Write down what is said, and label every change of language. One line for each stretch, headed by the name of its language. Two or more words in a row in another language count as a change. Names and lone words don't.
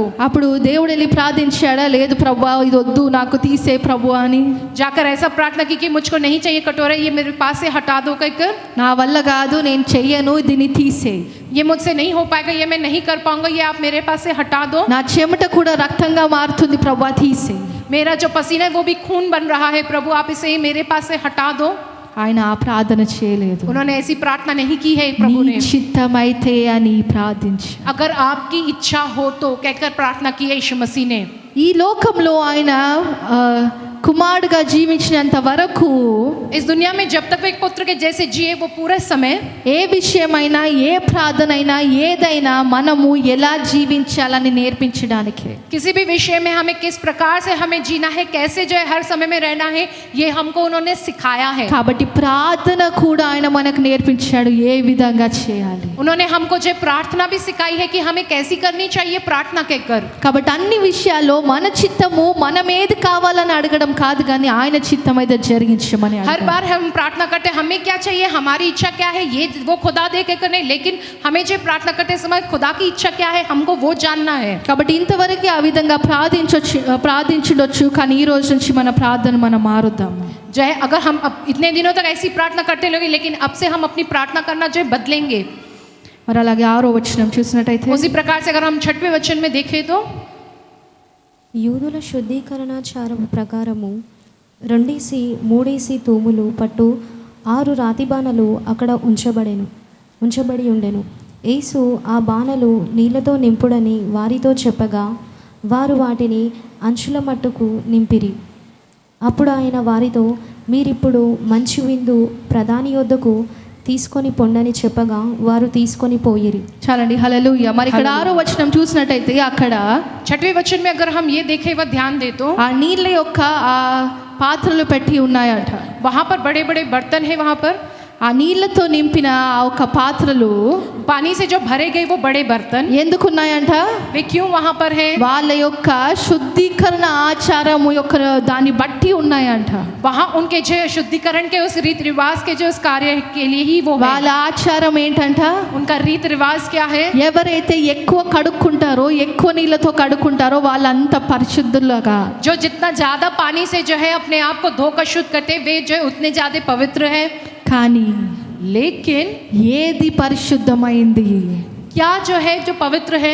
Telugu: అప్పుడు దేవుడు వెళ్ళి ప్రార్థించాడా? లేదు ప్రభువా, ఇది వద్దు నాకు తీసే ప్రభువా అని.
Hindi: जाकर ऐसा प्रार्थना की कि मुझको नहीं चाहिए कटोरा, ये मेरे पास से हटा दो कहकर,
Telugu: నా వల్ల కాదు, నేను చెయ్యను, దీన్ని తీసే.
Hindi: ये मुझसे नहीं हो पाएगा, ये मैं नहीं कर पाऊंगा, ये आप मेरे पास से हटा दो।
Telugu: నా చెమట కూడా రక్తంగా మారుతుంది ప్రభువా, తీసే.
Hindi: मेरा जो पसीना है वो भी खून बन रहा है, प्रभु आप इसे मेरे पास से हटा दो।
Telugu: ఆయన ఆ ప్రార్థన చేయలేదు.
Hindi: उन्होंने ऐसी प्रार्थना नहीं की है प्रभु
Telugu: నీ
Hindi: ने।
Telugu: చిత్తమైతే అని ప్రార్థించు.
Hindi: अगर आपकी इच्छा हो तो कहकर प्रार्थना की है यीशु मसीह ने।
Telugu: ఈ లోకంలో ఆయన కుమారుడుగా జీవించినంత వరకు
Hindi: इस दुनिया में जब तक वो एक पुत्र के जैसे जिए वो पूरे समय
Telugu: ఏ విషయమైనా, ఏ ప్రార్థన అయినా, ఏదైనా మనము ఎలా జీవించాలని నేర్పించడానికి,
Hindi: किसी भी विषय में हमें किस प्रकार से हमें जीना है, कैसे जो है हर समय में रहना है, ये हमको उन्होंने सिखाया है।
Telugu: కాబట్టి ప్రార్థన కూడా ఆయన మనకు నేర్పించాడు, ఏ విధంగా చేయాలి.
Hindi: उन्होंने हमको जो प्रार्थना भी सिखाई है कि हमें कैसी करनी चाहिए प्रार्थना कहकर।
Telugu: కాబట్టి అన్ని విషయాల్లో మన చిత్తము మనం ఏది కావాలని అడగడం కాదు, కానీ ఆయన చిత్తం అయితే జరిగించమని
Hindi: हर
Telugu: అడగాలి.
Hindi: बार हम प्रार्थना करते हैं हमें क्या चाहिए, हमारी इच्छा क्या है, ये वो खुदा दे कहकर नहीं, लेकिन हमें जो प्रार्थना करते समय खुदा की इच्छा क्या है हमको वो जानना है।
Telugu: కాబట్టి ఇంతవరకు ఆ విధంగా ప్రార్థించవచ్చు, కానీ ఈ రోజు నుంచి మన ప్రార్థన మనం మారుద్దాము.
Hindi: जो है अगर हम अब इतने दिनों तक ऐसी प्रार्थना करते लोगे, लेकिन अब से हम अपनी प्रार्थना करना जो है बदलेंगे।
Telugu: మరి అలాగే 6వ వచనం చూసినట్టయితే,
Hindi: उसी प्रकार से अगर हम 6वें वचन में देखें तो
Telugu: యూదుల శుద్ధీకరణాచారం ప్రకారము 2 తూములు పట్టు 6 రాతి బాణలు అక్కడ ఉంచబడి ఉండెను. యేసు ఆ బాణలు నీళ్లతో నింపుడని వారితో చెప్పగా వారు వాటిని అంచుల మట్టుకు నింపిరి. అప్పుడు ఆయన వారితో, మీరిప్పుడు మంచి విందు ప్రధాని యొద్దకు తీసుకొని పొండని చెప్పగా వారు తీసుకొని పోయిరి. చాలండి, హల్లెలూయా. మరి ఇక్కడ 6వ వచనం చూసినట్టయితే అక్కడ
Hindi: 6वें वचन में अगर हम ये देखें व ध्यान दे तो
Telugu: ఆ నీళ్ళ యొక్క ఆ పాత్రలు పెట్టి ఉన్నాయట.
Hindi: वहाँ पर बड़े बड़े बर्तन है, वहाँ पर
Telugu: ఆ నీళ్లతో నింపిన ఆ ఒక పాత్రలు
Hindi: पानी से जो भरे गए वो बड़े बर्तन
Telugu: ఎందుకున్నాయంట?
Hindi: वे क्यों वहाँ पर है?
Telugu: వాళ్ళ యొక్క శుద్ధీకరణ ఆచారము యొక్క దాన్ని బట్టి ఉన్నాయంట.
Hindi: वहाँ उनके जो शुद्धिकरण के उस रीत रिवाज के जो उस कार्य के लिए ही वो है।
Telugu: వాళ్ళ ఆచారం ఏంటంట?
Hindi: उनका रीत रिवाज क्या है?
Telugu: ఎవరైతే ఎక్కువ కడుక్కుంటారో, ఎక్కువ నీళ్ళతో కడుక్కుంటారో వాళ్ళంత పరిశుద్ధులుగా,
Hindi: जो जितना ज्यादा पानी से जो है अपने आप को धोकर शुद्ध करते वे जो है उतने ज्यादा पवित्र है।
Telugu: కానీ
Hindi: लेकिन
Telugu: ఏది పరిశుద్ధమైంది?
Hindi: क्या जो है जो पवित्र है,